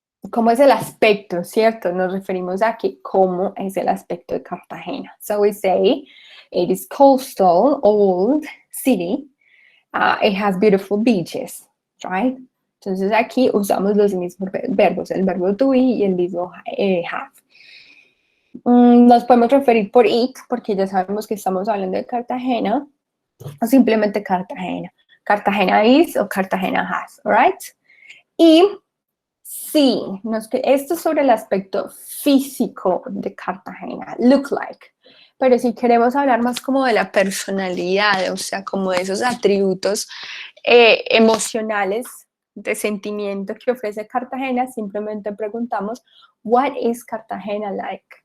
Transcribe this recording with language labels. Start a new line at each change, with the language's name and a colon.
Spanish: ¿Cómo es el aspecto, cierto? Nos referimos a que cómo es el aspecto de Cartagena.
English: So we say, it is coastal, old city. It has beautiful beaches, right?
Spanish: Entonces aquí usamos los mismos verbos, el verbo to be y el mismo have. Nos podemos referir por it, porque ya sabemos que estamos hablando de Cartagena, o simplemente Cartagena.
English: Cartagena is o Cartagena has, right?
Spanish: Y sí, esto es sobre el aspecto físico de Cartagena, look like. Pero si queremos hablar más como de la personalidad, o sea, como de esos atributos emocionales de sentimiento que ofrece Cartagena, simplemente preguntamos,
English: what is Cartagena like?